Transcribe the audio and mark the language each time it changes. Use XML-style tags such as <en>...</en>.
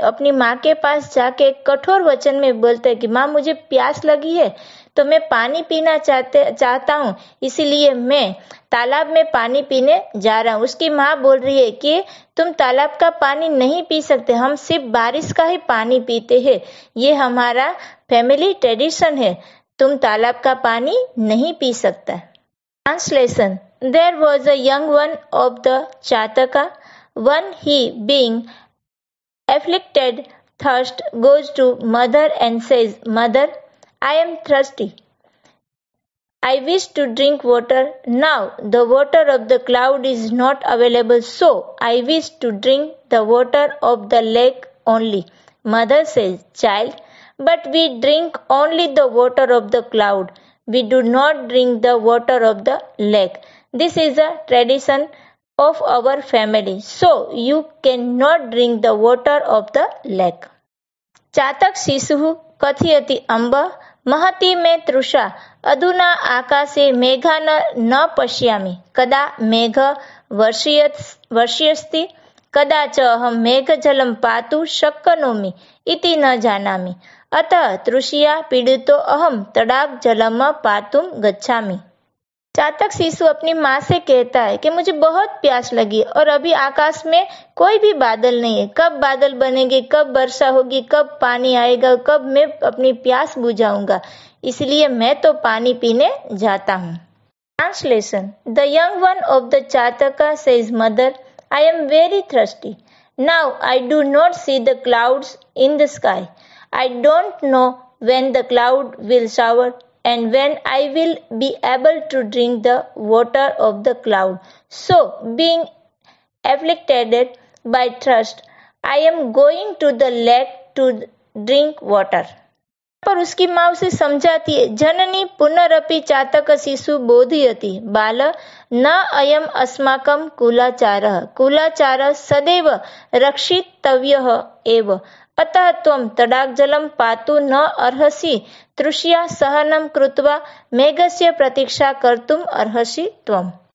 <hi>अपनी माँ के पास जाके कठोर वचन में बोलता है कि माँ मुझे प्यास लगी है तो मैं पानी पीना चाहता हूँ, इसीलिए मैं तालाब में पानी पीने जा रहा हूँ। उसकी माँ बोल रही है कि तुम तालाब का पानी नहीं पी सकते, हम सिर्फ बारिश का ही पानी पीते हैं, ये हमारा फैमिली ट्रेडिशन है, तुम तालाब का पानी नहीं पी सकता। Translation.</hi> <en>There was a young one of the Chataka. One he, being afflicted thirst, goes to mother and says, Mother, I am thirsty. I wish to drink water. Now the water of the cloud is not available, so I wish to drink the water of the lake only. Mother says, Child, but we drink only the water of the cloud. We do not drink the water of the lake. This is a tradition of our family, so you cannot drink the water of the lake.</en> <sa>चातक शिशुः कथयति अम्ब महति मे तृषा अधुना आकाशे मेघान् न पश्यामि कदा मेघ वर्षयति कदा च अहं मेघजलं पातुं शक्नोमि इति न जानामि अतः तृषया पीडितो अहं तडाग जलम पातुं गच्छामि।</sa> <hi>चातक शिशु अपनी माँ से कहता है कि मुझे बहुत प्यास लगी और अभी आकाश में कोई भी बादल नहीं है, कब बादल बनेंगे, कब वर्षा होगी, कब पानी आएगा, कब मैं अपनी प्यास बुझाऊंगा, इसलिए मैं तो पानी पीने जाता हूँ। Translation.</hi> <en>The young one of the chataka says mother I am very thirsty now I do not see the clouds in the sky I don't know when the cloud will shower and when I will be able to drink the water of the cloud. So, being afflicted by thirst, I am going to the lake to drink water.</en> <hi>पर उसकी माँ उसे समझाती है।</hi> <sa>जननी पुनरपि चातक शिशु बोधयति बाल न अयम अस्माकं कुलाचारः कुलाचारः सदैव रक्षितव्यः एव अतः त्वं तडाग जलम पातु न अर्हसि तृषया सहनम कृत्वा मेघस्य प्रतीक्षा कर्तुम अर्हसि त्वम्।</sa>